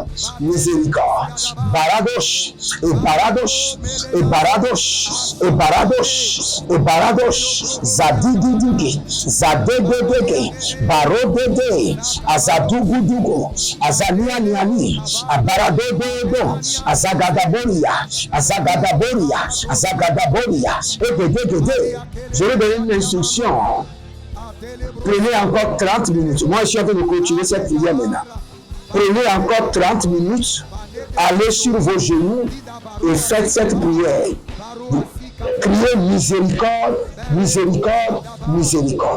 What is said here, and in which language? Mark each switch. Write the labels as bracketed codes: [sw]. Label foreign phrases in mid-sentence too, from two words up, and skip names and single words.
[fr] miséricorde, Baradosh, et Baradosh, et Baradosh, et Baradosh, et Baradosh, Zadididigi, Zadededege, Barodede, Azadugudugu, Azanianiani, Abaradododo, Azagadaboria, Azagadaboria, Azagadaboria, je vais donner une instruction. Prenez encore 30 minutes. Moi, je suis en train de continuer cette prière maintenant. Prenez encore 30 minutes, allez sur vos genoux et faites cette prière. Criez miséricorde, miséricorde, miséricorde.